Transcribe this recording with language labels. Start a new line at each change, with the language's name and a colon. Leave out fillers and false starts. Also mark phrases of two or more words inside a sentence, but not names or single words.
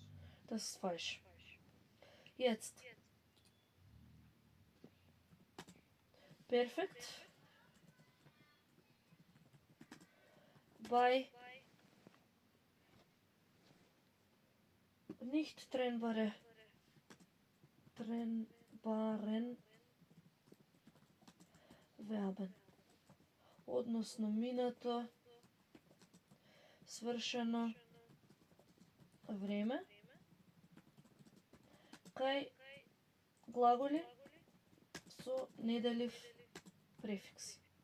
German: Das ist falsch. Jetzt. Perfekt. bei nicht trennbare trennbaren Verben.
Macedonian: Односно минато, свршено време, кај глаголи со неделив префикс.